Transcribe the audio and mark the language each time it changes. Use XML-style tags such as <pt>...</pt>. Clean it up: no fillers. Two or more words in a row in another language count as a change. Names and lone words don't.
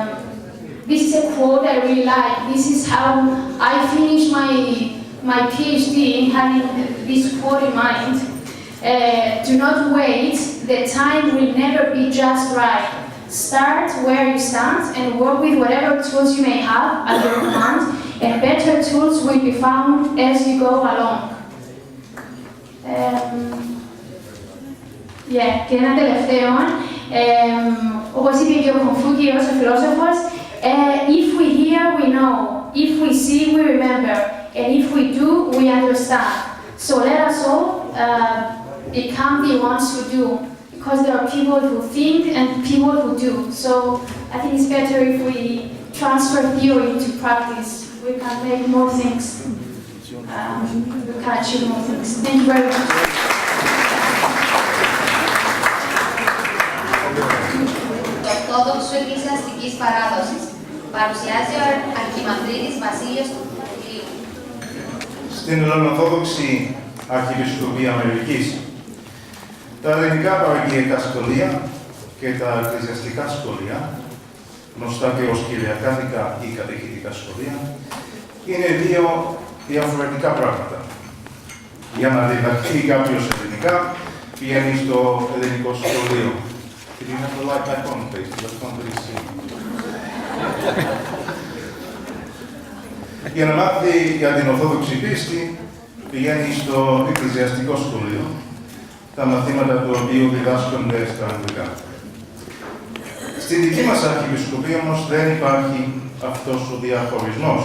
<en>This is a quote I really like. This is how I finished my PhD, having this quote in mind. Do not wait, the time will never be just right. Start where you stand and work with whatever tools you may have at your command, and better tools will be found as you go along.</en> <el>Και ένα τελευταίο, όπως είπε και ο Κομφούκιος, ο φιλόσοφος,</el> <en>if we hear, we know, if we see, we remember, and if we do, we understand. So let us all become the ones who do, because there are people who think and people who do. So I think it's better if we transfer theory to practice. We can make more things. We can achieve more things. Thank you very much.</en> <el>Ορθόδοξου εκκλησιαστικής παράδοσης. Παρουσιάζει ο Αρχιμανδρίτης Βασίλειος του Συνεδρίου. Στην Ελληνοορθόδοξη Αρχιεπισκοπή Αμερικής, τα ελληνικά παραγγελικά σχολεία και τα εκκλησιαστικά σχολεία, γνωστά και ως κυριακάτικα ή κατηχητικά σχολεία, είναι δύο διαφορετικά πράγματα. Για να διδαχθεί κάποιος ελληνικά, πηγαίνει στο ελληνικό σχολείο.</el> <en>Can you have the light back on, please? Let's not really see.</en> <el>Για να μάθει για την Ορθόδοξη πίστη, πηγαίνει στο εκκλησιαστικό σχολείο, τα μαθήματα του οποίου διδάσκονται στα αγγλικά. Στη δική μας Αρχιεπισκοπή όμως δεν υπάρχει αυτός ο διαχωρισμός.</el>